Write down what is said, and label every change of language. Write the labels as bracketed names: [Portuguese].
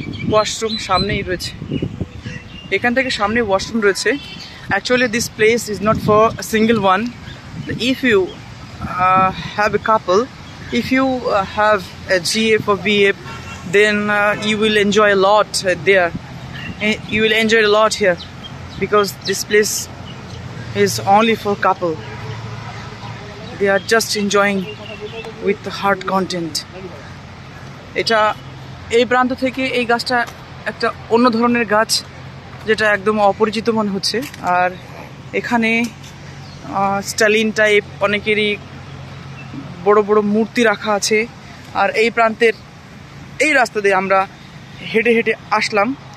[Bangla] Washroom সামনেই রয়েছে, এখান থেকে সামনে ওয়াশরুম রয়েছে। [English] Actually this place is not for a single one. If you have a couple, if you have a GF or VF, then you will enjoy a lot there. You will enjoy a lot here, because this place is only for couple. They are just enjoying with the heart content. [Bangla] এটা এই প্রান্ত থেকে এই গাছটা একটা অন্য ধরনের গাছ, যেটা একদম অপরিচিত মনে হচ্ছে। আর এখানে স্টালিন টাইপ অনেকেরই বড় বড় মূর্তি রাখা আছে। আর এই প্রান্তের এই রাস্তা দিয়ে আমরা হেঁটে হেঁটে আসলাম।